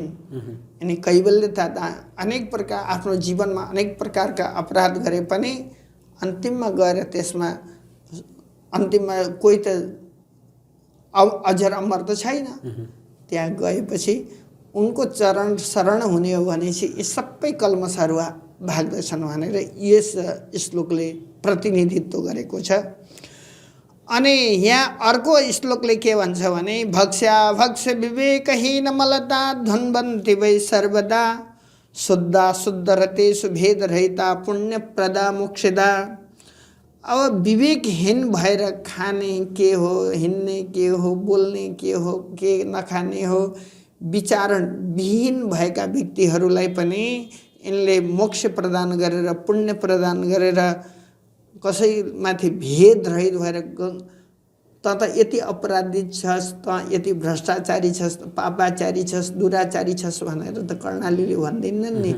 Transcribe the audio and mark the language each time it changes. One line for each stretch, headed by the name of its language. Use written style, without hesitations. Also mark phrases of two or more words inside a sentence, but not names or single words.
Nepali: यिनी कैवल्यता अनेक प्रकार आफ्नो जीवनमा अनेक प्रकारका अपराध गरे पनि अन्तिममा गएर त्यसमा अन्तिममा कोही त अजर अमर त छैन। त्यहाँ गएपछि उनको चरण शरण हुने हो भने चाहिँ यी सबै कल्मसहरू भाग्दछन् भनेर यस श्लोकले प्रतिनिधित्व गरेको छ। अनि यहाँ अर्को श्लोकले के भन्छ भने
Sanskrit: भक्ष्या भक्ष्य विवेकहीन मलता ध्वन्वन्ति वै सर्वदा शुद्धा शुद्ध रतेषु भेद रहिता पुण्यप्रदा मोक्षदा।
Nepali: अब विवेकहीन भएर खाने के हो, हिँड्ने के हो, बोल्ने के हो, के नखाने हो, विचारण विहीन भएका व्यक्तिहरूलाई पनि यिनले मोक्ष प्रदान गरेर पुण्य प्रदान गरेर कसैमाथि भेद रहित भएर त यति अपराधी छस्, त यति भ्रष्टाचारी छस्, पापाचारी छस्, दुराचारी छस् भनेर त कर्णालीले भन्दैनन् नि।